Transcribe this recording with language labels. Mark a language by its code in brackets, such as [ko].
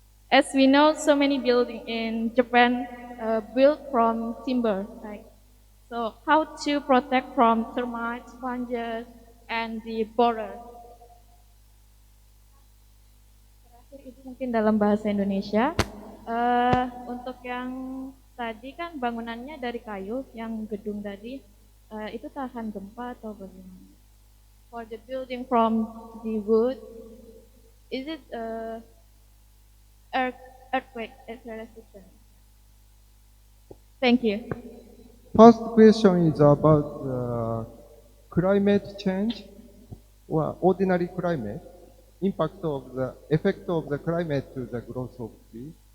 [en] As we know, so many buildings in Japan built from timber, right? So how to protect from termites, fungus, and the borer? [id] Terakhir itu mungkin dalam bahasa Indonesia. Untuk yang tadi kan bangunannya dari kayu, yang gedung tadi itu tahan gempa atau bagaimana? [en] For the building from the wood, is it earthquake resistant? Thank you. First question is about climate change or ordinary climate, impact of the effect of the climate to the growth of trees.